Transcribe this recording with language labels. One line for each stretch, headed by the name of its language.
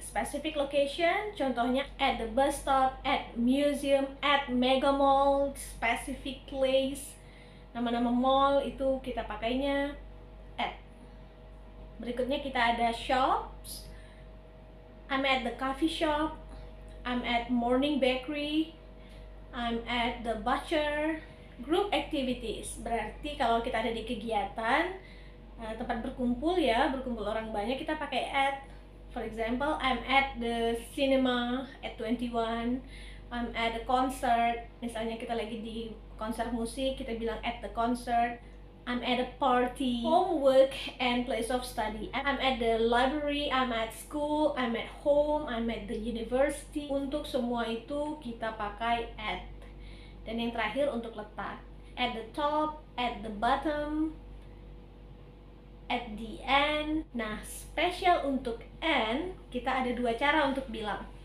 English: Specific location,
Indonesian: contohnya
English: at the bus stop, at museum, at mega mall, specific place.
Indonesian: Nama-nama mall itu kita pakainya at. Berikutnya kita ada shops.
English: I'm at the coffee shop. I'm at morning bakery. I'm at the butcher. Group activities.
Indonesian: Berarti kalau kita ada di kegiatan, tempat berkumpul ya, berkumpul orang banyak, kita pakai at.
English: For example, I'm at the cinema at 21. I'm at a concert.
Indonesian: Misalnya kita lagi di konser musik, kita bilang
English: at the concert. I'm at a party. Homework and place of study. I'm at the library, I'm at school, I'm at home, I'm at the university.
Indonesian: Untuk semua itu kita pakai at. Dan yang terakhir untuk letak.
English: At the top, at the bottom, at the end.
Indonesian: Nah, spesial untuk and, kita ada 2 cara untuk bilang.